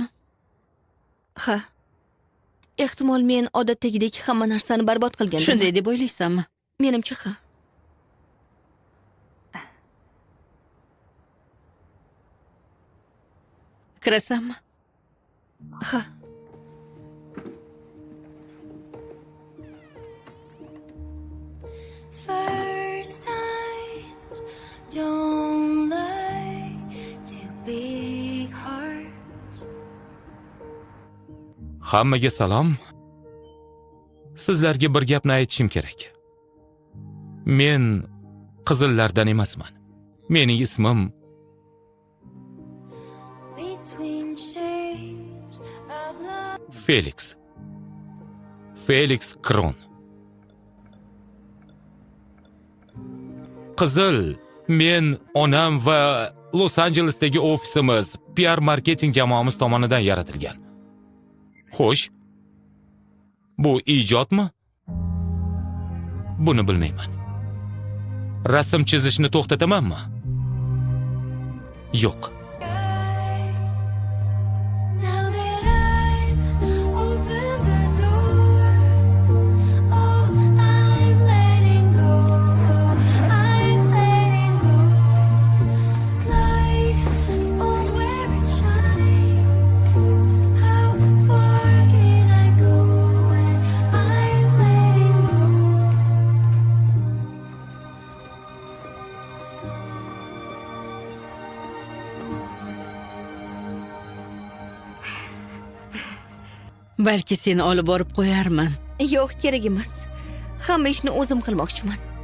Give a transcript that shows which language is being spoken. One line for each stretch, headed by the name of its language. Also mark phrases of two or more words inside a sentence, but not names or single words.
Uzbek: Ha. Ehtimol men odatdagidek hamma narsani barbod qilgandim. Shunday deb o'ylaysanmi? Menimcha ha. Kirasanmi? Ha.
English: First times don't lie to big hearts.
Uzbek: Hammaga salom. Sizlarga bir gapni aytishim kerak. Men qizillardan emasman. Mening ismim
English: Between shapes of love.
Uzbek: Felix. Felix Kron. Qizil, men, onam va Los Anjelesdagi ofisimiz PR marketing jamoamiz tomonidan yaratilgan. Xo'sh, bu ijodmi? Buni bilmayman. Rasm chizishni to'xtatamanmi? Yo'q.
English: Now that I've opened the door, oh, I'm letting go. I'm letting go. Light falls where it shines. How far can I go when I'm letting go?
Uzbek: Balki seni olib borib qo'yarman. Yo'q, kerak emas. Hamma ishni o'zim qilmoqchiman.